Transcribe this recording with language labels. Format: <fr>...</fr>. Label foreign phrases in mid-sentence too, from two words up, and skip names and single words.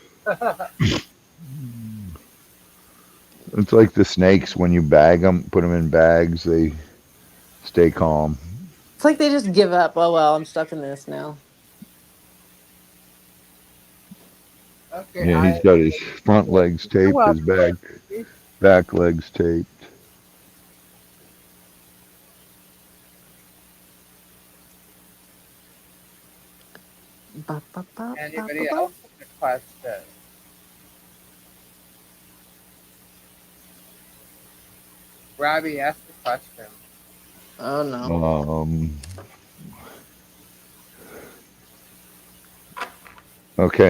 <en>It's like the snakes when you bag them, put them in bags, they stay calm. It's like they just give up. Oh well, I'm stuck in this now. Okay, Yeah, he's got his front legs you're taped, his welcome. back legs taped. Ba, ba, ba, ba, ba, Anybody ba. else with a question? Robbie, ask the question. Oh no. Um, okay,</en>